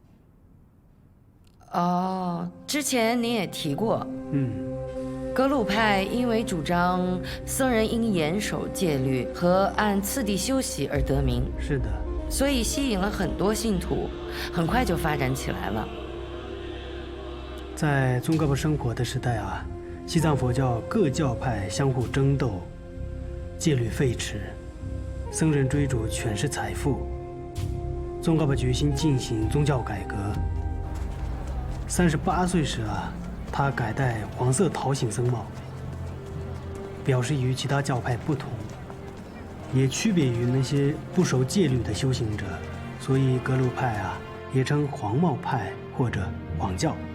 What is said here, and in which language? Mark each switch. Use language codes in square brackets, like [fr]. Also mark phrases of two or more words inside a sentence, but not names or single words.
[zh] 之前您也提過，格魯派因為主張僧人應嚴守戒律和按次第修習而得名。是的。所以吸引了很多信徒，很快就發展起來了。在宗喀巴生活的時代啊，西藏佛教各教派相互爭鬥，戒律廢弛，僧人追逐權勢財富。宗喀巴決心進行宗教改革。38歲時啊，他改戴黃色桃形僧帽，表示與其他教派不同，也區別於那些不守戒律的修行者，所以格魯派啊也稱黃帽派或者黃教。